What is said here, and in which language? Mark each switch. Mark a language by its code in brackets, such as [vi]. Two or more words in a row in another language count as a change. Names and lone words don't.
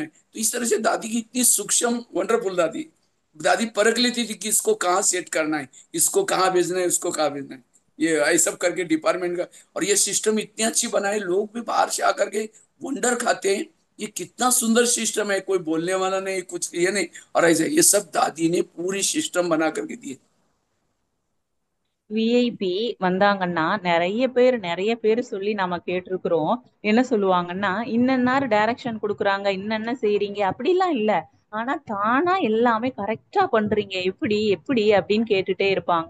[hi] तो इस तरह से दादी की इतनी सूक्ष्म वंडरफुल दादी, दादी परख लेती थी कि इसको कहाँ सेट करना है, इसको कहाँ भेजना है, उसको कहाँ भेजना है, ये ऐसा सब करके डिपार्टमेंट का। और ये सिस्टम इतनी अच्छी बनाए, लोग भी बाहर से आकर के वंडर खाते हैं, ये कितना सुंदर सिस्टम है, कोई बोलने वाला नहीं, कुछ ये नहीं। और ऐसे ये सब दादी ने पूरी सिस्टम बना करके दिए। [ta] விஐபி வந்தாங்கன்னா நிறைய பேர் சொல்லி நாம கேட்டிருக்கிறோம். என்ன சொல்லுவாங்கன்னா இன்னன்னாரு டைரக்ஷன் கொடுக்குறாங்க, இன்னென்ன செய்றீங்க அப்படிலாம் இல்ல, ஆனா தானா எல்லாமே கரெக்டா பண்றீங்க, எப்படி எப்படி அப்படின்னு கேட்டுட்டே இருப்பாங்க.